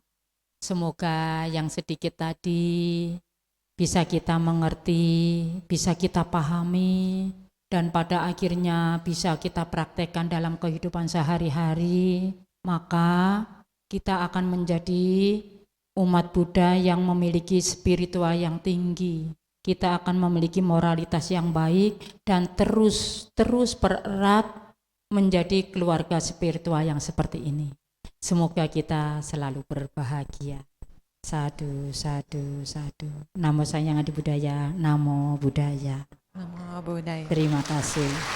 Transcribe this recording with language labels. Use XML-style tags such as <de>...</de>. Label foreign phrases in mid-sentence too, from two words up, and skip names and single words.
<id>Semoga yang sedikit tadi bisa kita mengerti, bisa kita pahami, dan pada akhirnya bisa kita praktekkan dalam kehidupan sehari-hari, maka kita akan menjadi umat Buddha yang memiliki spiritual yang tinggi. Kita akan memiliki moralitas yang baik dan terus bererat menjadi keluarga spiritual yang seperti ini. Semoga kita selalu berbahagia.</id> <pi>Sadu, sadu, sadu. Namo Sang Adi Budaya, Namo Buddhaya. Namo Buddhaya.</pi> <id>Terima kasih.</id>